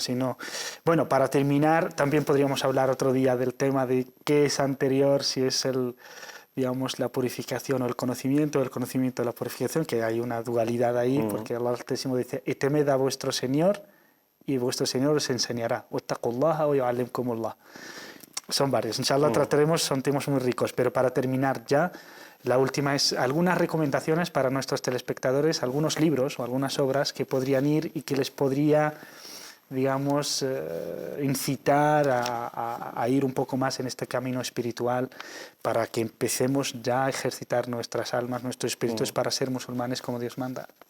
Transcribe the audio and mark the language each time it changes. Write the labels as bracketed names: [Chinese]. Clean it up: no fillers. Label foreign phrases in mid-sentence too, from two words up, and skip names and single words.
[Spanish] Bueno, para terminar, también podríamos hablar otro día del tema de qué es anterior, si es digamos, la purificación o el conocimiento de la purificación, que hay una dualidad ahí, porque Allah Altísimo dice, y temed a vuestro Señor, y vuestro Señor os enseñará. [Arabic] واتقوا الله ويعلمكم الله. [Spanish] Son varios. Inshallah trataremos, son temas muy ricos, pero para terminar ya, la última es algunas recomendaciones para nuestros telespectadores, algunos libros o algunas obras que podrían ir y que les podría, digamos, incitar a ir un poco más en este camino espiritual para que empecemos ya a ejercitar nuestras almas, nuestros espíritus para ser musulmanes como Dios manda.